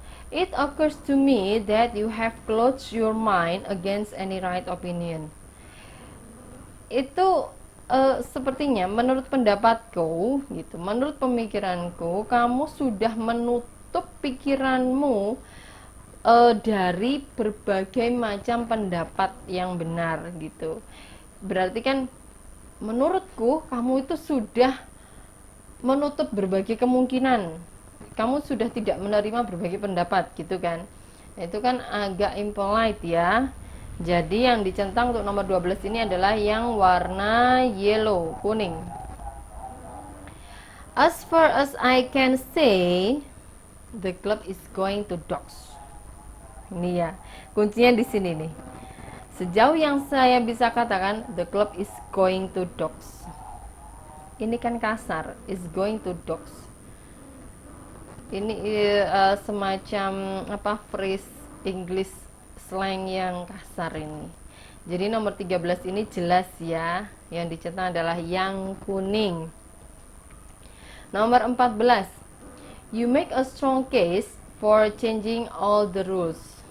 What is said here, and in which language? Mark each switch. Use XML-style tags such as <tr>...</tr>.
<en>It occurs to me that you have closed your mind against any right opinion.</en> <id>Itu sepertinya menurut pendapatku gitu, menurut pemikiranku, kamu sudah menutup pikiranmu dari berbagai macam pendapat yang benar gitu. Berarti kan menurutku kamu itu sudah menutup berbagai kemungkinan, kamu sudah tidak menerima berbagai pendapat gitu kan. Itu kan agak impolite ya. Jadi yang dicentang untuk nomor 12 ini adalah yang warna yellow, kuning.</id> <en>As far as I can say, the club is going to dogs.</en> <id>Ini ya, kuncinya di sini nih. Sejauh yang saya bisa katakan,</id> <en>the club is going to dogs.</en> <id>Ini kan kasar,</id> <en>is going to dogs.</en> <id>Ini semacam phrase English slang yang kasar ini. Jadi nomor 13 ini jelas ya, yang dicentang adalah yang kuning. Nomor 14,</id> <en>you make a strong case for changing all the rules.</en>